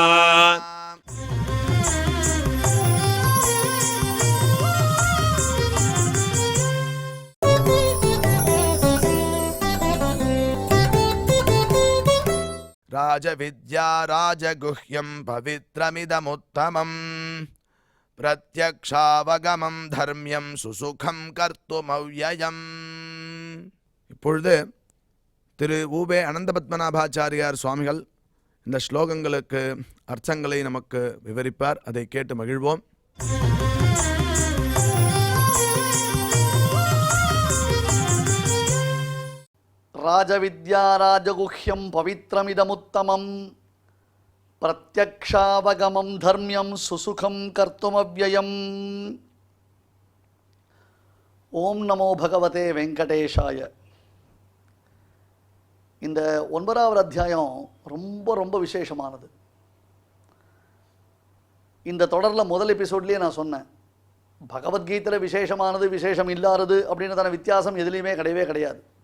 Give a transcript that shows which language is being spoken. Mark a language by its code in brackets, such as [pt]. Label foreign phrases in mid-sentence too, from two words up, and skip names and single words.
[sa] राजविद्या राजगुह्यं पवित्रमिदमुत्तमम् प्रत्यक्षावगमं धर्म्यं सुसुखं कर्तुमव्ययम्। [ta] இப்பொழுது திரு ஊவே அனந்தபத்மநாபாச்சாரியார் சுவாமிகள் இந்த ஸ்லோகங்களுக்கு அர்த்தங்களை நமக்கு விவரிப்பார். அதை கேட்டு மகிழ்வோம். [sa] राजविद्या राजगुह्यं पवित्रमिदमुत्तमं प्रत्यक्षावगमं धर्म्यं सुसुखं कर्तुमव्ययम्। ओम नमो भगवते वेंकटेशाय। [ta] இந்த 9வது அத்தியாயம் ரொம்ப ரொம்ப விசேஷமானது. இந்த தொடரில் முதல் எபிசோட்லேயே நான் சொன்னேன், பகவத்கீதையில் விசேஷமானது விசேஷம் இல்லாதது அப்படின்றதான வித்தியாசம் எதுலேயுமே கிடையவே கிடையாது.